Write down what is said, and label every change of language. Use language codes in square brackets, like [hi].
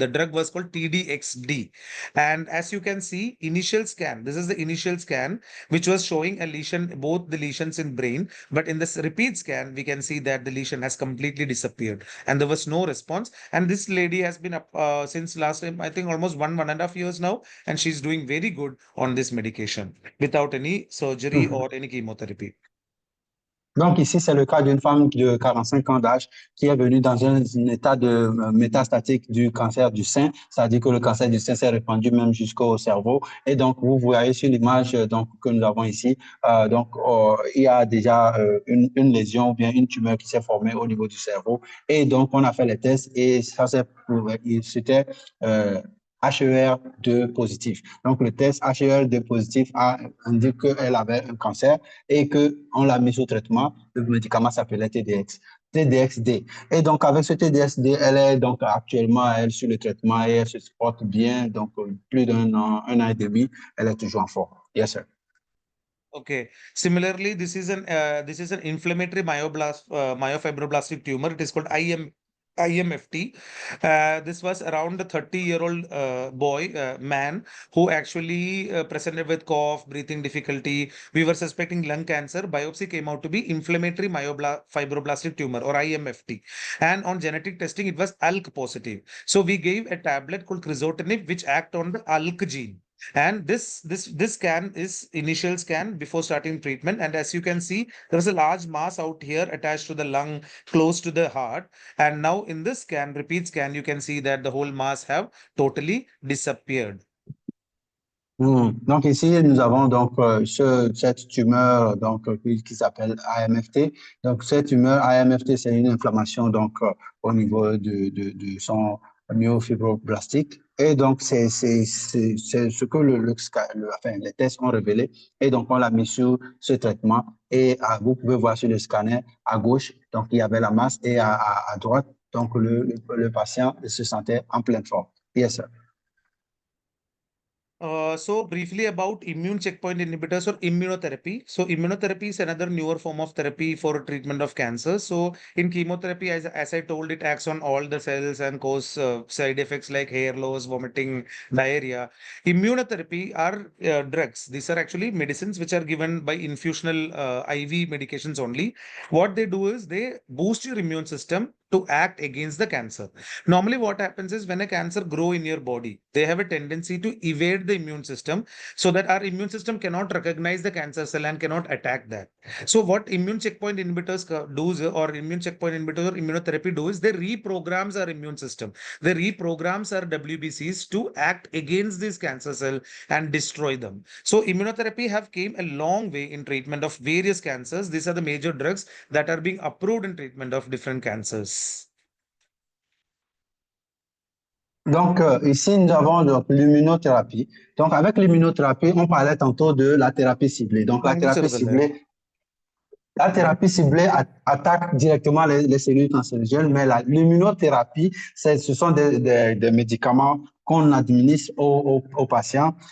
[en] The drug was called TDXD. And as you can see, initial scan, this is the initial scan, which was showing a lesion, both the lesions in brain, but in this repeat scan, we can see that the lesion has completely disappeared and there was no response. And this lady has been up since last time, I think almost 1.5 years now, and she's doing very good on this medication without any surgery or any chemotherapy. [fr] Donc ici, c'est le cas d'une femme de 45 ans d'âge qui est venue dans un état de métastatique du cancer du sein, c'est-à-dire que le cancer du sein s'est répandu même jusqu'au cerveau. Et donc, vous voyez sur l'image que nous avons ici, il y a déjà une lésion ou bien une tumeur qui s'est formée au niveau du cerveau. Et donc, on a fait les tests et ça s'est prouvé, c'était HER2 positif. Donc, le test HER2 positif a indiqué qu'elle avait un cancer et qu'on l'a mis sous traitement. Le médicament s'appelait TDXD. Et donc, avec ce TDXD, elle est donc actuellement elle, sur le traitement et elle se porte bien. Donc, plus d'un an, 1 an et demi, elle est toujours en forme. [en] Yes, sir. Okay. Similarly, this is an inflammatory myofibroblastic tumor. It is called IMFT. This was around a 30-year-old man who actually presented with cough, breathing difficulty. We were suspecting lung cancer. Biopsy came out to be inflammatory myofibroblastic tumor or IMFT. And on genetic testing, it was ALK positive. So we gave a tablet called crizotinib, which act on the ALK gene. And this scan is initial scan before starting treatment. And as you can see, there's a large mass out here attached to the lung, close to the heart. And now in this scan, repeat scan, you can see that the whole mass have totally disappeared. [fr] Donc ici, nous avons donc cette tumeur qui s'appelle AMFT. Donc cette tumeur AMFT, c'est une inflammation au niveau de son myofibroblastique. Et donc c'est ce que les tests ont révélé. Et donc on l'a mis sur ce traitement. Et vous pouvez voir sur le scanner à gauche, donc il y avait la masse et à droite, donc le patient se sentait en pleine forme. [en] Yes, sir. So briefly about immune checkpoint inhibitors or immunotherapy. So immunotherapy is another newer form of therapy for treatment of cancer. So in chemotherapy, as I told, it acts on all the cells and cause side effects like hair loss, vomiting, diarrhea. Immunotherapy are drugs. These are actually medicines which are given by infusional IV medications only. What they do is they boost your immune system to act against the cancer. Normally what happens is when a cancer grow in your body, they have a tendency to evade the immune system so that our immune system cannot recognize the cancer cell and cannot attack that. So what immune checkpoint inhibitors do or immune checkpoint inhibitors or immunotherapy do is they reprograms our immune system. They reprograms our WBCs to act against this cancer cell and destroy them. So immunotherapy have came a long way in treatment of various cancers. These are the major drugs that are being approved in treatment of different cancers. [fr] Donc, ici, nous avons l'immunothérapie. Donc, avec l'immunothérapie, on parlait tantôt de la thérapie ciblée. Donc, la thérapie ciblée attaque directement les cellules cancérigènes, mais l'immunothérapie, ce sont des médicaments qu'on administre aux patients.